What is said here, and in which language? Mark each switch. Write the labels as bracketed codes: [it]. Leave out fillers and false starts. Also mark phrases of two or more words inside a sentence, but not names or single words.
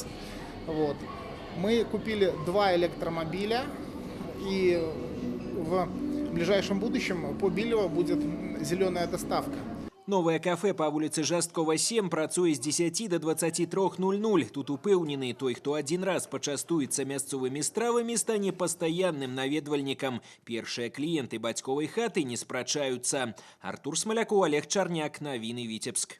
[ru] Вот. Мы купили 2 электромобиля, и в ближайшем будущем по Билево будет зеленая доставка. Новое кафе по улице [be] Жасткова 7 працуе з 10 до 23:00. Тут упэўнены, той, хто [ru] один раз [be] пачастуецца мясцовымі стравамі, стане пастаянным наведвальнікам. Першыя кліенты бацьковай хаты не спрачаюцца. Артур Смаляков, Олег Чарняк, навіны Віцебск.